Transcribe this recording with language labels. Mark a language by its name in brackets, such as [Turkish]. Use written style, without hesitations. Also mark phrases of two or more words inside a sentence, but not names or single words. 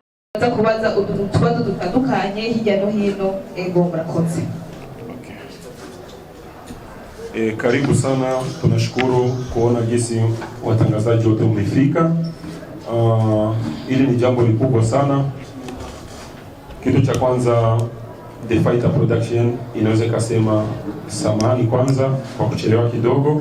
[Rundi] Za kubaza utubazo dutandukanye hirya no hino ego murakoze. [Swahili] Karibu sana, tunashukuru kuona jinsi watangazaji wote mmefika. Hili ni jambo likubwa sana. Kitu cha kwanza, The Fighter Production inaweza kusema samahani kwanza kwa kuchelewa kidogo.